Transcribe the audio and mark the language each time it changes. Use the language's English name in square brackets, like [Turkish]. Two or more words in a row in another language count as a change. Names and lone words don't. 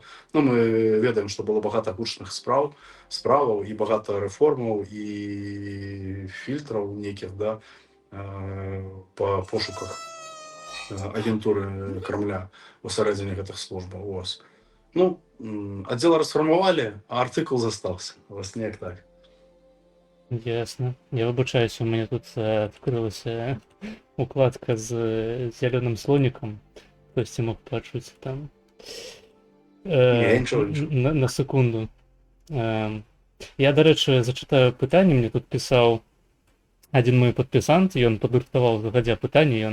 [Belarusian] Ну, мы ведаем, што было багата гучных справаў і багата рэформаў і фільтраў нейкіх, да, па пошуках агентуры Крамля у сярэдзіне гэтых службаў. [Ukrainian] Ось. [Belarusian] Ну, аддзел расфармавалі, а артыкул застаўся. Вось неяк так. Ясно. [Ukrainian] Я вибачаюся, у мене тут відкрилася укладка з зеленим слоником. Хтось мог почути там. Нічого. На секунду. Я, до речі, зачитаю питання. Мені тут писав один мой підписант, і він підрихтував загадя питання.